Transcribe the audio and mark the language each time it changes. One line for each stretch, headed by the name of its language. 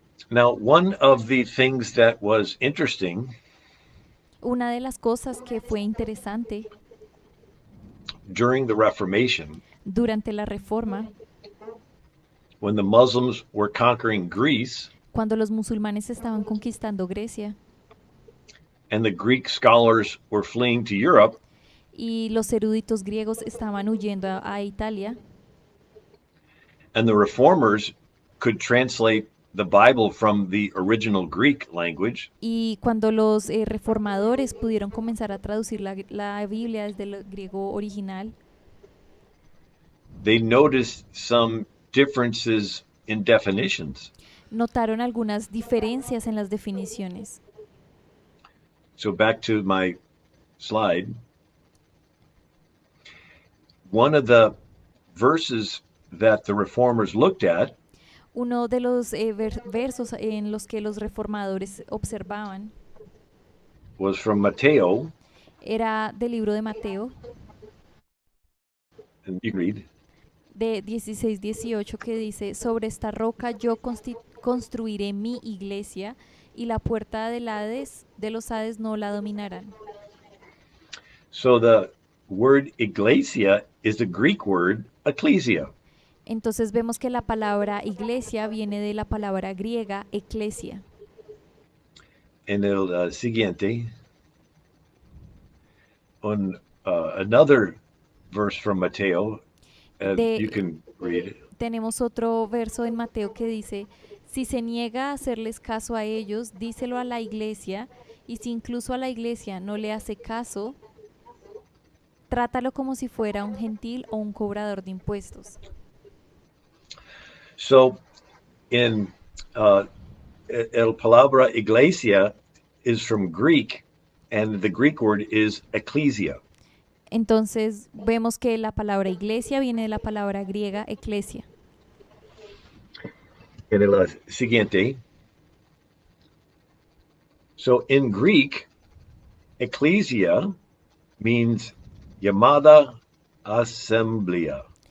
English: Now, one of the things that was interesting
Spanish: Una de las cosas que fue interesante
English: during the Reformation,
Spanish: durante la Reforma,
English: when the Muslims were conquering Greece
Spanish: cuando los musulmanes estaban conquistando Grecia
English: and the Greek scholars were fleeing to Europe,
Spanish: y los eruditos griegos estaban huyendo a Italia,
English: and the reformers could translate the Bible from the original Greek language,
Spanish: y cuando los reformadores pudieron comenzar a traducir la Biblia desde el griego original,
English: they noticed some differences in definitions.
Spanish: notaron algunas diferencias en las definiciones.
English: So back to my slide. One of the verses that the reformers looked at
Spanish: Uno de los versos en los que los reformadores observaban
English: was from Mateo,
Spanish: era del libro de Mateo,
English: and you can read.
Spanish: de 16-18, que dice, sobre esta roca yo construiré mi iglesia y la puerta del Hades, de los Hades no la dominarán.
English: So the word iglesia is a Greek word, ecclesia.
Spanish: Entonces vemos que la palabra iglesia viene de la palabra griega eclesia. En el siguiente,
English: another verse from Mateo, you
Spanish: De,
English: can read it.
Spanish: tenemos otro verso en Mateo que dice, si se niega a hacerles caso a ellos, díselo a la iglesia, y si incluso a la iglesia no le hace caso, trátalo como si fuera un gentil o un cobrador de impuestos.
English: So in
Spanish: el palabra iglesia
English: is from Greek, and the Greek word is ecclesia.
Spanish: Entonces vemos que la palabra iglesia viene de la palabra griega eclesia. En el siguiente,
English: so in Greek, ecclesia means
Spanish: llamada asamblea.